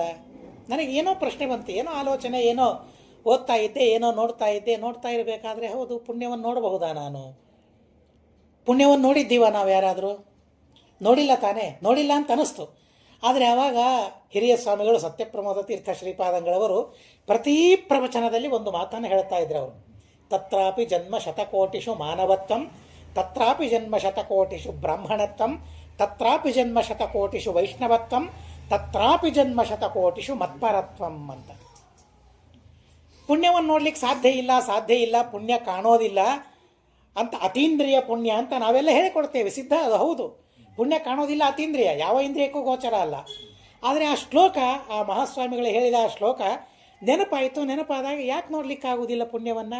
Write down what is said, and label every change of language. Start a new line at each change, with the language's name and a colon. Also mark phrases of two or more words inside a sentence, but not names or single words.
Kannada: ನನಗೇನೋ ಪ್ರಶ್ನೆ ಬಂತು, ಏನೋ ಆಲೋಚನೆ, ಏನೋ ಓದ್ತಾ ಇದ್ದೆ, ಏನೋ ನೋಡ್ತಾ ಇರಬೇಕಾದ್ರೆ ಹೌದು, ಪುಣ್ಯವನ್ನು ನೋಡಬಹುದಾ? ನಾನು ಪುಣ್ಯವನ್ನು ನೋಡಿದ್ದೀವ ನಾವು ಯಾರಾದರೂ? ನೋಡಿಲ್ಲ ತಾನೇ, ನೋಡಿಲ್ಲ ಅಂತ ಅನ್ನಿಸ್ತು. ಆದರೆ ಆವಾಗ ಹಿರಿಯ ಸ್ವಾಮಿಗಳು ಸತ್ಯಪ್ರಮೋದ ತೀರ್ಥ ಶ್ರೀಪಾದಂಗಳವರು ಪ್ರತಿ ಪ್ರವಚನದಲ್ಲಿ ಒಂದು ಮಾತನ್ನು ಹೇಳ್ತಾ ಇದ್ರು ಅವರು.
Sanskrit: ತತ್ರಾಪಿ ಜನ್ಮ ಶತಕೋಟಿಷು ಮಾನವತ್ವಂ, ತತ್ರಾಪಿ ಜನ್ಮ ಶತಕೋಟಿಷು ಬ್ರಾಹ್ಮಣತ್ವಂ, ತತ್ರಾಪಿ ಜನ್ಮ ಶತಕೋಟಿಷು ವೈಷ್ಣವತ್ವಂ, ತತ್ರಾಪಿ ಜನ್ಮ ಶತಕೋಟಿಷು ಮತ್ಪರತ್ವಂ ಅಂತ.
Kannada: ಪುಣ್ಯವನ್ನು ನೋಡ್ಲಿಕ್ಕೆ ಸಾಧ್ಯ ಇಲ್ಲ, ಪುಣ್ಯ ಕಾಣೋದಿಲ್ಲ ಅಂತ, ಅತೀಂದ್ರಿಯ ಪುಣ್ಯ ಅಂತ ನಾವೆಲ್ಲ ಹೇಳಿಕೊಡ್ತೇವೆ, ಸಿದ್ಧ, ಅದು ಹೌದು. ಪುಣ್ಯ ಕಾಣೋದಿಲ್ಲ, ಅತೀಂದ್ರಿಯ, ಯಾವ ಇಂದ್ರಿಯಕ್ಕೂ ಗೋಚರ ಅಲ್ಲ. ಆದರೆ ಆ ಶ್ಲೋಕ, ಆ ಮಹಾಸ್ವಾಮಿಗಳು ಹೇಳಿದ ಆ ಶ್ಲೋಕ ನೆನಪಾದಾಗ ಯಾಕೆ ನೋಡ್ಲಿಕ್ಕಾಗೋದಿಲ್ಲ ಪುಣ್ಯವನ್ನು?